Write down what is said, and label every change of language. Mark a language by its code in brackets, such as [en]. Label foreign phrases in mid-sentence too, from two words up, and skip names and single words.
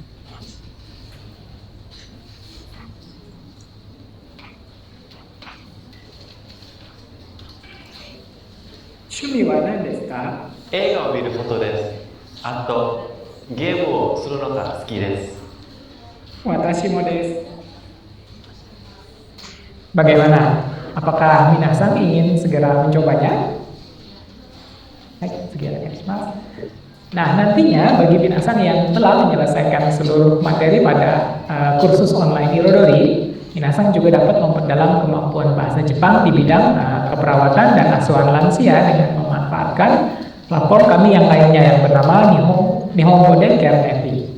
[ja] 趣味は何ですか? 映画を見ることです。あとゲームをするのが好きです。私もです. [id] Bagaimana? Apakah minasan ingin segera mencobanya? Nah, nantinya bagi minasan yang telah menyelesaikan seluruh materi pada kursus online Irodori, minasan juga dapat memperdalam kemampuan bahasa Jepang di bidang keperawatan dan asuhan lansia dengan memanfaatkan platform kami yang lainnya yang bernama Nihongo de Care Nevi.